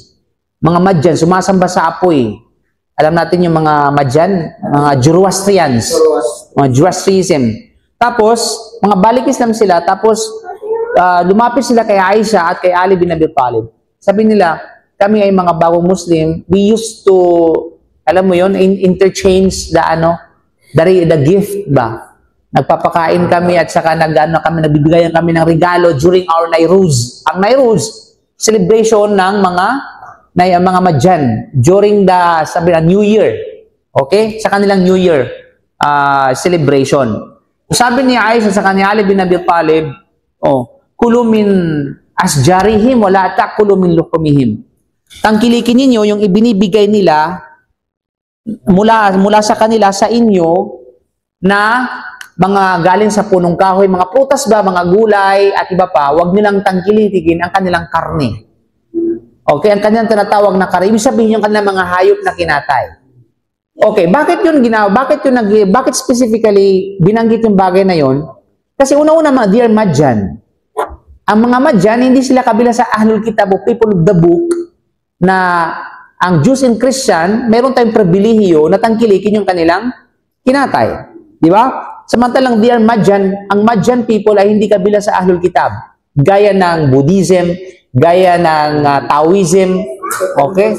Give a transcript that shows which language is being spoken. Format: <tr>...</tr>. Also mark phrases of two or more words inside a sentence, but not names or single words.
<tl>Mga Madyan, sumasamba sa apoy. Alam natin yung mga Madyan, mga Zoroastrians, mga Zoroastrianism. Tapos, mga balik Islam sila, tapos lumapit sila kay Aisha at kay Ali bin Abi Talib. Sabi nila, kami ay mga bagong Muslim,</tl> <en>we used to,</en> <tl>alam mo yon,</tl> <en>interchange the gift</en> <tl>ba? Nagpapakain kami at saka nagbibigayan kami ng regalo</tl> <en>during our Nairuz.</en> <tl>Ang Nairuz, celebration ng mga Madyan</tl> <en>during the New Year.</en> <tl>Okay? Sa kanilang</tl> <en>New Year celebration.</en> <tl>Sabi ni Aisha sa kanya Ali bin Abi Talib,</tl> <ar>كلوا من أشجارهم ولا تأكلوا من لحومهم.</ar> <tl>Tangkilikin ninyo yung ibinibigay nila mula sa kanila sa inyo na mga galing sa punong kahoy, mga prutas ba, mga gulay at iba pa, huwag nilang tangkilikin ang kanilang karne. Okay, ang kanilang tinatawag na karne, ibig sabihin yung kanilang mga hayop na kinatay. Okay, bakit yun ginawa? Bakit specifically binanggit yung bagay na yun? Kasi una-una mga dear Madyan. Ang mga Madyan, hindi sila kabila sa</tl> <ar>أهل الكتاب</ar> <tl>o</tl> <en>people of the book</en> <tl>na ang</tl> <en>Jews and Christian,</en> <tl>meron tayong pribilehiyo na tangkilikin yung kanilang kinatay. Di ba? Samantalang dear Madyan, ang Madyan people ay hindi kabila sa</tl> <ar>أهل الكتاب.</ar> <tl>Gaya ng Buddhism, gaya ng Taoism, okay?</tl>